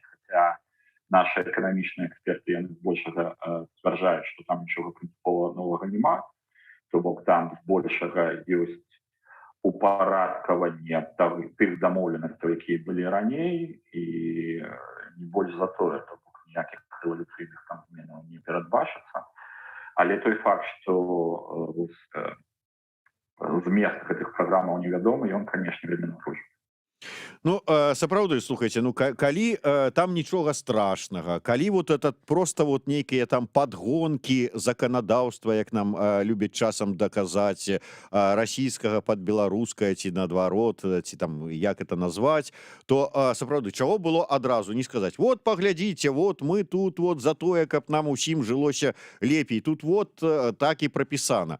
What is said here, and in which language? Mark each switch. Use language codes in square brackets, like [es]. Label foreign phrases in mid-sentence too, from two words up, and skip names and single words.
[be] Хаця нашы эканамічныя эксперты, яны збольшага сцвярджаюць, што там нічога прынцыпова новага няма, то бок там збольшага ёсць упарадкаванне тых дамоўленасцяў, якія былі раней, і не больш за тое, то бок ніякіх рэвалюцыйных там зменаў не перадбачыцца. Але той факт, што змест гэтых праграмаў невядомы, ён, канешне, вельмі напружаны. Ну, сапраўды, слухайце, ну, калі там нічога страшнага, калі [ru] вот этот [be] просто вот нейкія там падгонкі заканадаўства, як нам любяць часам даказаць, расійскага пад беларускае, ці наадварот, ці там як это назваць, то сапраўды, чаго было адразу не сказаць: вот паглядзіце, вот мы тут вот за тое, каб нам усім жылося лепей, тут вот так і прапісана.